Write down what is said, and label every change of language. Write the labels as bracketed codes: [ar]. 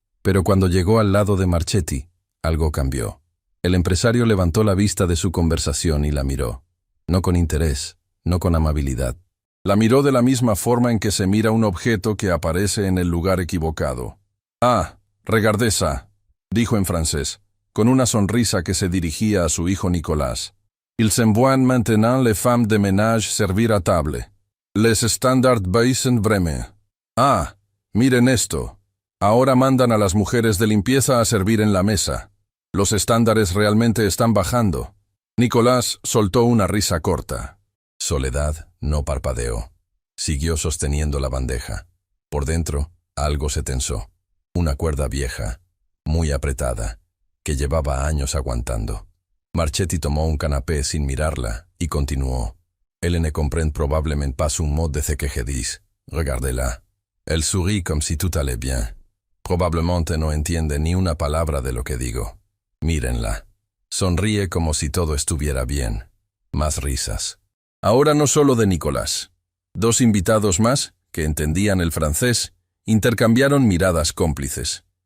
[es] Pero cuando llegó al lado de Marchetti, algo cambió. El empresario levantó la vista de su conversación y la miró. No con interés, no con amabilidad. La miró de la misma forma en que se mira un objeto que aparece en el lugar equivocado. [fr] «Ah, regardez ça», [es] dijo en francés, con una sonrisa que se dirigía a su hijo Nicolás. [fr] «Ils envoient maintenant les femmes de ménage servir à table. Les standards baissent vraiment. [es] Ah, miren esto. Ahora mandan a las mujeres de limpieza a servir en la mesa. Los estándares realmente están bajando». Nicolás soltó una risa corta. Soledad no parpadeó. Siguió sosteniendo la bandeja. Por dentro, algo se tensó. Una cuerda vieja, muy apretada, que llevaba años aguantando. Marchetti tomó un canapé sin mirarla y continuó. [fr] «Elle ne comprend probablement pas un mot de ce que je dis. Regardez-la. Elle sourit comme si tout allait bien. [es] Probablemente no entiende ni una palabra de lo que digo. Mírenla. Sonríe como si todo estuviera bien». Más risas. Ahora no solo de Nicolás. 2 invitados más, que entendían el francés, intercambiaron miradas cómplices.